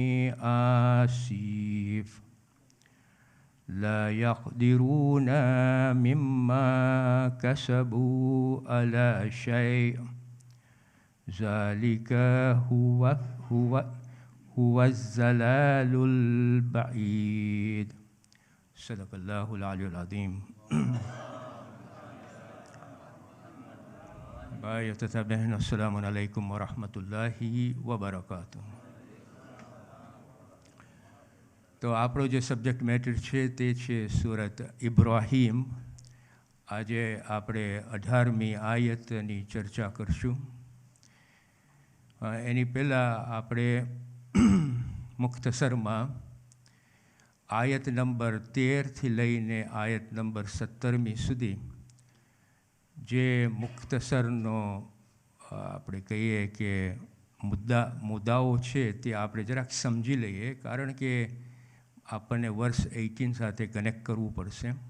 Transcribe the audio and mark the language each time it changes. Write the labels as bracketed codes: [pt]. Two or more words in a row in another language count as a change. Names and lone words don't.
[ar] عاصف لا يقدرون مما كسبوا على شيء ذلك هو الضلال البعيد. صدق الله العلي العظيم. [hi] भाई तथा बहन, [ar] السلام عليكم ورحمة الله وبركاته. [gu] तो આપણો જે [en] subject matter [gu] છે તે છે સૂરત ઇબ્રાહીમ। આજે આપણે 18મી આયતની ચર્ચા કરશું। એની પહેલાં આપણે મુખ્તસરમાં આયત નંબર 13થી લઈને આયત નંબર 17મી સુધી જે મુખ્તસરનો આપણે કહીએ કે મુદ્દાઓ છે તે આપણે જરાક સમજી લઈએ, કારણ કે આપણને વર્ષ 18 સાથે કનેક્ટ કરવું પડશે।